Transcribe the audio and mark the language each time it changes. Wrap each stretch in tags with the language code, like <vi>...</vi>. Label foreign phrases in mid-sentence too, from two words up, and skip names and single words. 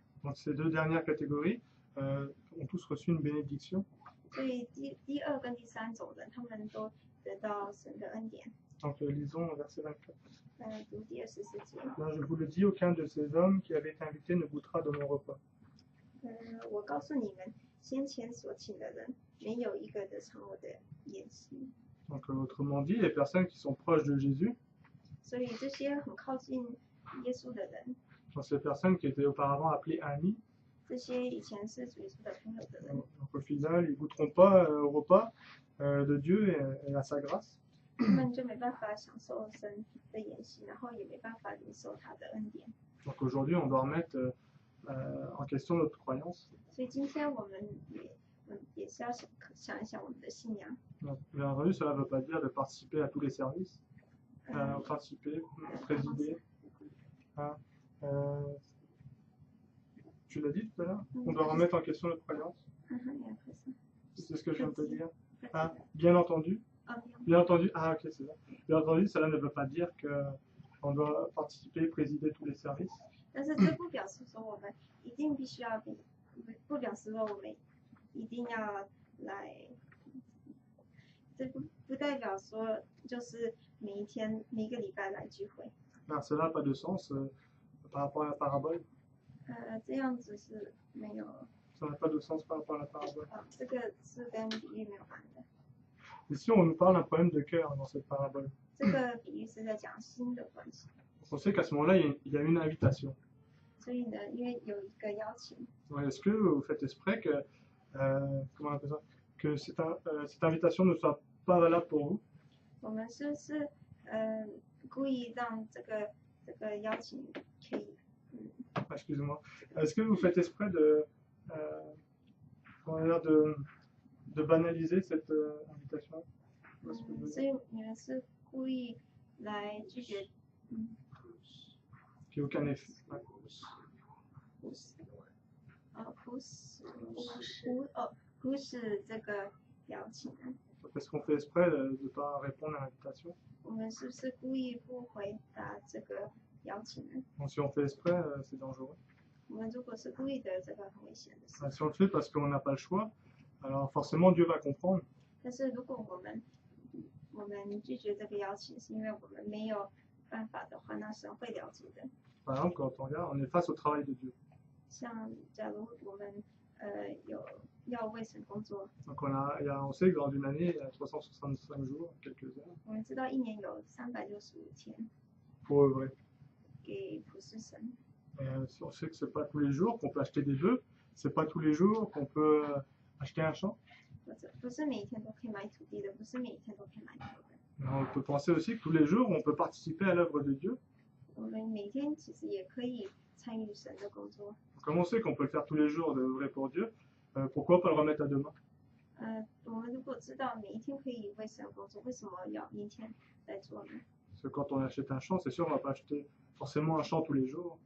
<fr>Donc ces deux dernières catégories ont tous reçu une bénédiction.</fr> <zh>所以第二跟第三种人，他们都得到神的恩典。</zh> <fr>Donc lisons verset 24.</fr> <zh>读第24节。</zh> <fr>Là, je vous le dis, aucun de ces hommes qui avaient été invités ne goûtera de mon repas.</fr> <zh>我告诉你们，先前所请的人，没有一个得尝我的宴席。</zh> <fr>Donc autrement dit, les personnes qui sont proches de Jésus,</fr> <zh>所以这些很靠近耶稣的人，</zh> <fr>sont ces personnes qui étaient auparavant appelées amis.</fr> <zh>这些以前是主耶稣的朋友的人，</zh> <fr>Donc au final, ils ne goûteront pas au repas de Dieu et à sa grâce.</fr> <zh>他们就没办法享受神的宴席，然后也没办法领受他的恩典。</zh> <fr>Donc aujourd'hui, on doit remettre en question notre croyance.</fr> <zh>所以今天我们也是要想一想我们的信仰。</zh> <fr>Donc, bien entendu, cela ne veut pas dire de participer à tous les services, participer, présider. Hein, tu l'as dit tout à l'heure. On doit remettre en question notre croyance. C'est ce que je viens de te dire. Hein, bien entendu. Bien entendu. Ah ok, c'est ça. Bien entendu, cela ne veut pas dire qu'on doit participer, présider tous les services.</fr> <zh>但是这不表示说我们一定必须要不表示说我们一定要来，这不代表说就是每一个礼拜来聚会。</zh> <fr>Alors, cela n'a pas de sens par rapport à la parabole.</fr> <zh>这样子是没有。</zh> <fr>Ça n'a pas de sens par rapport à la parabole.</fr> <zh>这个是跟比喻没有关的。</zh> <fr>Ici, on nous parle d'un problème de cœur dans cette parabole.</fr> <zh>这个比喻是在讲心的关系。</zh> <fr>On sait qu'à ce moment-là, il y a une invitation.</fr> <zh>所以呢，因为有一个邀请。</zh> <fr>Est-ce que vous faites exprès que, comment on appelle ça, que cette invitation ne soit pas valable pour vous?</fr> <zh>我们是不是故意让这个邀请可以</zh> <fr>Excusez-moi. Est-ce que vous faites exprès de banaliser cette invitation?</fr> <zh>所以你们是故意来拒绝</zh> <fr>Qui n'a aucun effet. Ouais.</fr> <zh>忽视这个邀请呢？</zh> <fr>Est-ce qu'on fait exprès de ne pas répondre à l'invitation?</fr> <zh>我们是不是故意不回答这个邀请呢？</zh> <fr>Donc, si on fait exprès, c'est dangereux.</fr> <zh>我们如果是故意的，这个很危险的事。</zh> <fr>Si on le fait parce qu'on n'a pas le choix, alors forcément Dieu va comprendre.</fr> <zh>但是如果我们拒绝这个邀请，是因为我们没有办法的话，那神会了解的。</zh> <fr>Par exemple, quand on regarde, on est face au travail de Dieu.</fr> <zh>像假如我们要为神工作，</zh> <fr>Donc on sait que dans une année, il y a 365 jours, quelques heures,</fr> <zh>我们知道一年有365天</zh> <fr>pour œuvrer.</fr> <zh>给服侍神。</zh> <fr>Et on sait que c'est pas tous les jours qu'on peut acheter des bœufs, c'est pas tous les jours qu'on peut acheter un champ.</fr> <zh>不是每一天都可以买土地的，不是每一天都可以买牛的。</zh> <fr>On peut penser aussi que tous les jours, on peut participer à l'œuvre de Dieu.</fr> <zh>我们每天其实也可以参与神的工作。</zh> <fr>Comme on sait qu'on peut le faire tous les jours, d'œuvrer pour Dieu, pourquoi pas le remettre à demain?</fr> <zh>我们如果知道每一天可以为神工作，为什么要明天再做呢？</zh> <fr>Parce que quand on achète un champ, c'est sûr, on va pas acheter forcément un champ tous les jours.</fr>